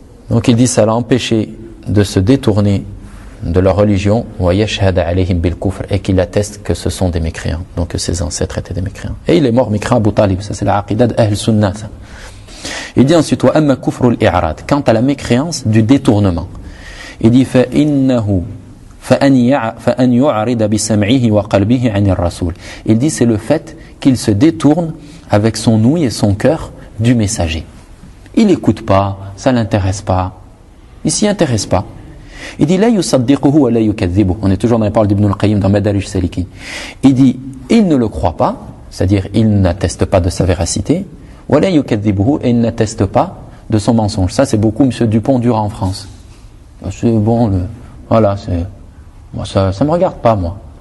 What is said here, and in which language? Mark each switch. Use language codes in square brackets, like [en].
[fr] Donc il dit ça l'a empêché de se détourner de leur religion, [ar] wa yashhad alayhim bil kufr, [fr] et qu'il atteste que ce sont des mécréants, donc que ses ancêtres étaient des mécréants. Et il est mort mécréant Abu Talib, ça c'est la aqidah d'Ahl Sunnah ça. Il dit ensuite [ar] wa amma kufrul i'rad, [fr] quant à la mécréance du détournement. Il dit [ar] fa innahu فَأَنْ يُعْرِدَ بِسَمْعِهِ وَقَلْبِهِ عَنِ الرَّسُولِ. [fr] Il dit c'est le fait qu'il se détourne avec son ouïe et son cœur du messager. Il n'écoute pas, ça ne l'intéresse pas, il ne s'y intéresse pas. Il dit [ar] لَا يُصَدِّقُهُ وَلَا يُكَذِّبُهُ. [fr] On est toujours dans les paroles d'Ibn al-Qayyim dans Madarij Salikin. Il dit il ne le croit pas, c'est-à-dire il n'atteste pas de sa véracité, [ar] وَلَا يُكَذِّبُهُ, [fr] et il n'atteste pas de son mensonge. Ça c'est beaucoup M. Dupont-Durand en France. C'est bon, voilà, c'est. Moi, ça ne me regarde pas, moi.